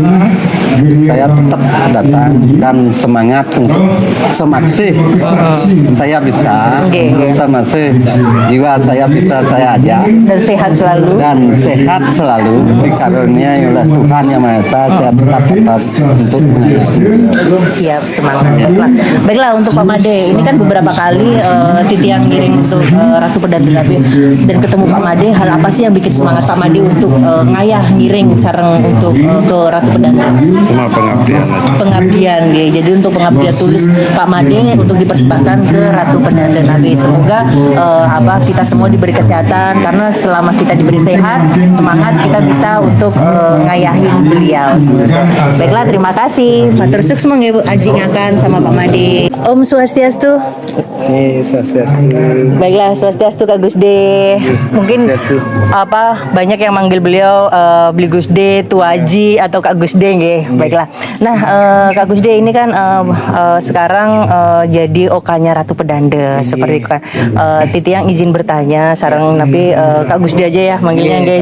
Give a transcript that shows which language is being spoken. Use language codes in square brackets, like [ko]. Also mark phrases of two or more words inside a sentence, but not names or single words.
[id] Saya tetap datang dan semangat untuk semaksih saya bisa, semaksih jiwa saya bisa saya ajak dan sehat selalu dikaruniai oleh Tuhan Yang Maha Esa. Saya tetap untuk siap, semangat. Baiklah, untuk Pak Made, ini kan beberapa kali Titi yang ngiring untuk Ratu Pedanda Nabe dan ketemu Pak Made. Hal apa sih yang bikin semangat Pak Made untuk [ban] ngayah ngiring sareng [id] untuk ke Ratu Pedanda? cuma Pengabdian ya. Jadi untuk pengabdian tulus Pak Made untuk dipersembahkan ke Ratu Pedanda Nabe. Semoga kita semua diberi kesehatan, karena selama kita diberi sehat, semangat, kita bisa untuk ngayahin beliau. Baiklah, terima kasih. [ban] Matur sukses [id] Aji Ngakan sama Pak Made. [sa] ॐ स्वस्त्यस्तु. Swastiastu. [id] Baiklah, Swastiastu Kak Gusde. Mungkin banyak yang manggil beliau Beli Gusde, Tuaji atau Kak Gusde nggih. Baiklah. Nah, Kak Gusde ini kan sekarang jadi okanya Ratu Pedanda seperti itu kan. Titi yang izin bertanya sareng tapi Kak Gusde aja ya manggilnya nggih.